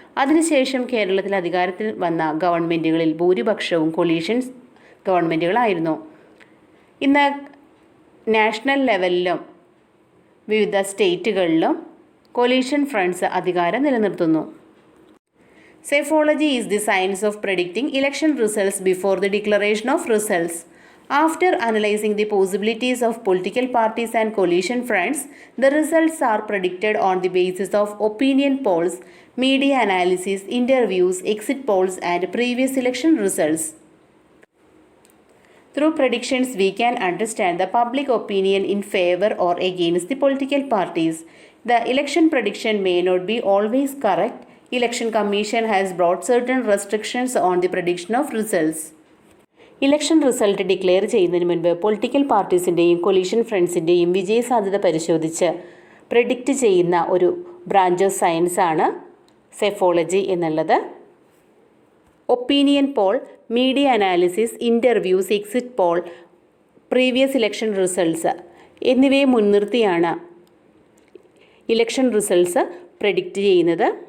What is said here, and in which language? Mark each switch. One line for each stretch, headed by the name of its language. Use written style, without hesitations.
Malayalam: അതിനുശേഷം കേരളത്തിൽ അധികാരത്തിൽ വന്ന ഗവൺമെൻറ്റുകളിൽ ഭൂരിപക്ഷവും കൊലീഷൻ ഗവൺമെൻറ്റുകളായിരുന്നു. ഇന്ന് നാഷണൽ ലെവലിലും വിവിധ സ്റ്റേറ്റുകളിലും കൊലീഷൻ ഫ്രണ്ട്സ് അധികാരം നിലനിർത്തുന്നു.
English: Psephology is the science of predicting election results before the declaration of results. After analyzing the possibilities of political parties and coalition fronts, the results are predicted on the basis of opinion polls, media analysis, interviews, exit polls, and previous election results. Through predictions, we can understand the public opinion in favor or against the political parties. The election prediction may not be always correct. Election Commission has brought certain restrictions on the prediction of results.
Malayalam: Election result declare ചെയ്യുന്നതിന് മുൻപ് political പാർട്ടീസിൻ്റെയും collision ഫ്രണ്ട്സിൻ്റെയും വിജയസാധ്യത പരിശോധിച്ച് predict ചെയ്യുന്ന ഒരു branch of science ആണ് psephology എന്നുള്ളത്. Opinion Paul, media analysis, interviews, exit poll, previous election results എന്നിവയെ മുൻനിർത്തിയാണ് ഇലക്ഷൻ റിസൾട്ട്സ് പ്രെഡിക്റ്റ് ചെയ്യുന്നത്.